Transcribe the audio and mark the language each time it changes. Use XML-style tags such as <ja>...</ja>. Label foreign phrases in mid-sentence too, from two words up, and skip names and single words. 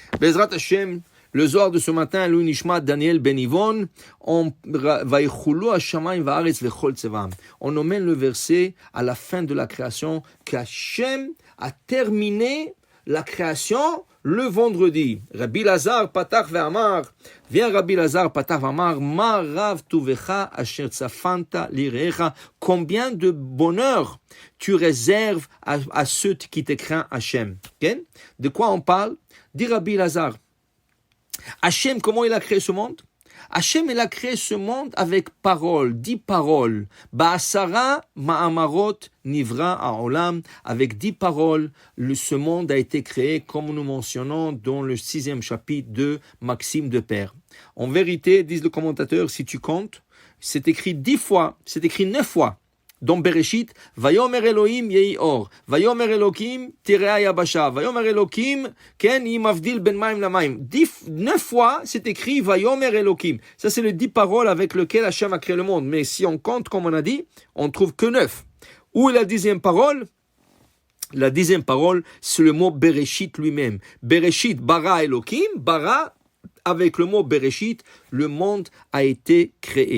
<he>בעזרת השם,</he> <fr>le Zohar de ce matin,</fr> <he>לעילוי נשמת,</he> <fr>Daniel Ben Yvon, on emmène le verset à la fin de la création, qu'Hachem a terminé la création le vendredi.</fr> <he>רבי אלעזר פתח ואמר, vient רבי אלעזר פתח ואמר, מה רב טובך אשר צפנת ליראיך,</he> <fr>combien de bonheur tu réserves à ceux qui te craignent, Hachem. Okay? De quoi on parle? Dit Rabbi Lazar. Hachem, comment il a créé ce monde? Hachem, il a créé ce monde avec paroles, 10 paroles.</fr> <he>בעשרה מאמרות נברא העולם.</he> <fr>Avec 10 paroles, ce monde a été créé, comme nous mentionnons dans le 6e chapitre de Maxime de Père. En vérité, disent le commentateur, si tu comptes, c'est écrit 10 fois, c'est écrit 9 fois.</fr> <he>Dans בראשית, ויאמר אלהים יהי אור, ויאמר אלהים תראה היבשה, ויאמר אלהים ויהי מבדיל בין מים למים.</he> <fr>9 fois, c'est écrit</fr> <he>ויאמר אלהים.</he> <fr>Ça, c'est les 10 paroles avec lesquelles Hachem a créé le monde. Mais si on compte, comme on a dit, on trouve que 9. Où est la 10e parole? La 10e parole, c'est le mot Bereshit lui-même.</fr> <he>בראשית, ברא אלהים, ברא,</he> <fr>avec le mot Bereshit, le monde a été créé.</fr>